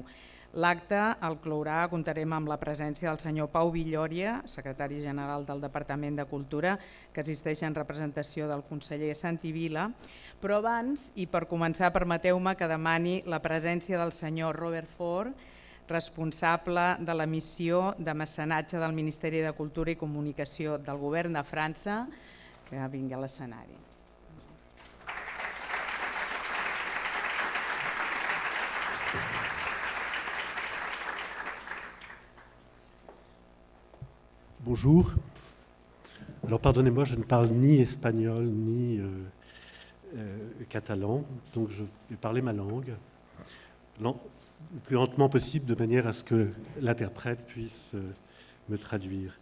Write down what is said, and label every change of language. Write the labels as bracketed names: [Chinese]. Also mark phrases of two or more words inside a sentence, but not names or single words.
[Catalan] L'acte el clourà, comptarem amb la presència del senyor Pau Villòria, secretari general del Departament de Cultura, que assisteix en representació del conseller Santi Vila, però abans, i per començar, permeteu-me que demani la presència del senyor Robert Ford, responsable de la missió de mecenatge del Ministeri de Cultura i Comunicació del Govern de França, que vingui a l'escenari. [French] Bonjour. Alors pardonnez-moi, je ne parle ni espagnol ni catalan, donc je vais parler ma langue le plus lentement possible de manière à ce que l'interprète puisse me traduire.